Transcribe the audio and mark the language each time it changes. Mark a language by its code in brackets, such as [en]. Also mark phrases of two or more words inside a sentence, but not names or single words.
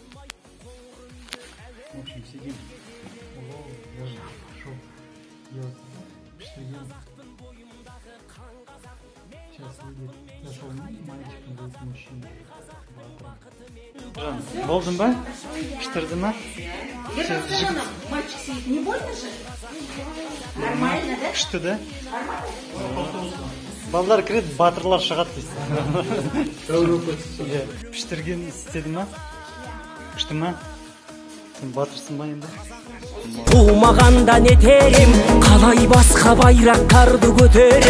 [kk] Болдың ба? Піштірді ма? [ru] Мальчик сидит, не больно же? Нормально, да? [kk] Пішті, да? Балдар кіреді, батырлар шығады дейсі. Піштірген істеді ма? Пішті ма? Сен батырсың ба енді? Туумаганда нетерем, қалай басқа байрақтарды көтерем.